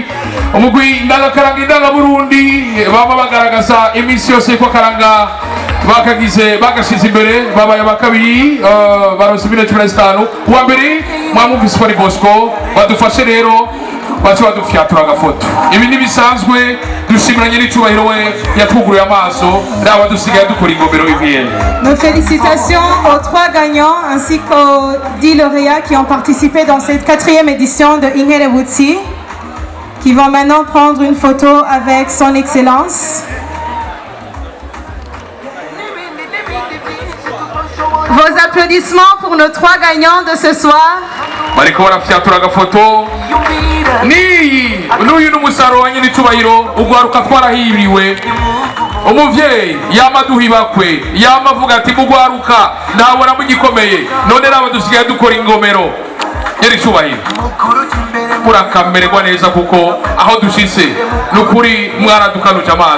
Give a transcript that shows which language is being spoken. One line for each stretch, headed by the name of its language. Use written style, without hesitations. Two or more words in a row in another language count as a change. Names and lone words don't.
Rundi: Umugwi Indangakaranga Indangaburundi baba bagaragaza imisi yose ko karanga bagashize imbere, babaye bakabiri baronse 15. Uwa mbere mwamuvise kwa Bosco. Badufashe rero bacu badufyatura agafoto. Ibi nibisanzwe, dushimiranye n'icubahiro we yatwuguruye amaso, raba dusigaye dukora ingomero y'Uriel.
French: Nos félicitations aux 3 gagnants ainsi qu'aux 10 lauréats qui ont participé dans cette 4e édition de Inkerebutsi, qui vont maintenant prendre une photo avec son excellence. Vos applaudissements pour nos 3 gagnants de ce soir.
Rundi: Bariko barafyatura agafoto. N'uyu n'umusaruro wa nyir'icubahiro ugwaruka twarahiriwe. Umuvyeyi yamaduha bakwe yamavuga ati mugwaruka ndabona mugikomeye, none raba dusigaye dukora ingomero. Nyir'icubahiro murakamererwa neza kuko aho dushitse n'ukuri mwaradukanuje amaso.